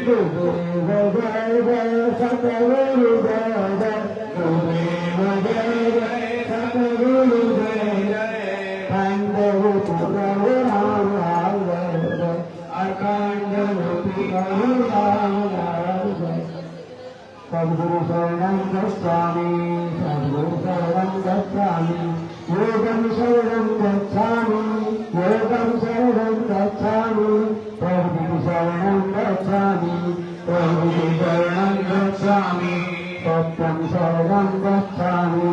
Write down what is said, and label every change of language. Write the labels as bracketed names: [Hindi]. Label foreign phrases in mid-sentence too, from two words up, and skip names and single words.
[Hindi] गुरुदेव जय जय सतगुरु जय जय, गुरुदेव जय जय सतगुरु जय जय। अखंड ज्योति प्रभु राम लाल जय जय, अखंड ज्योति प्रभु राम लाल जय। [Sanskrit] सद्गुरु शरणं गच्छामि, सद्गुरु शरणं गच्छामि, योगं शरणं गच्छामि, योगं शरणं गच्छामि, प्रभु शरणं गच्छामि, प्रभु शरणं गच्छामि, सत्यं शरणं गच्छामि,